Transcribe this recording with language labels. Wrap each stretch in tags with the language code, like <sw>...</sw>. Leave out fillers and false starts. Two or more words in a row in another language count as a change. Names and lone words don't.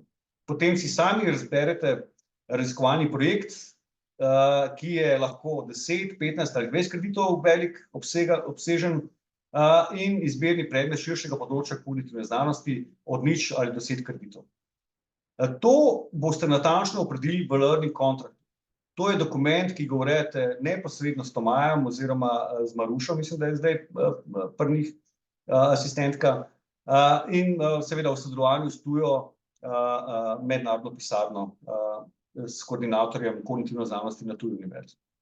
<sl>Potem si sami razberete raziskovalni projekt, ki je lahko 10, 15 ali 20 kreditov velik, obsežen, in izbirni predmet širšega področja kognitivne znanosti od 0 ali do 10 kreditov. To boste natančno opredelili v</sl> <en>learning contract.</en> <sl>To je dokument, ki ga urejate neposredno s Tomajem oziroma z Marušo, mislim, da je zdaj pri njih asistentka, in seveda v sodelovanju s tujo mednarodno pisarno s koordinatorjem kognitivne znanosti na tuji univerzi.</sl>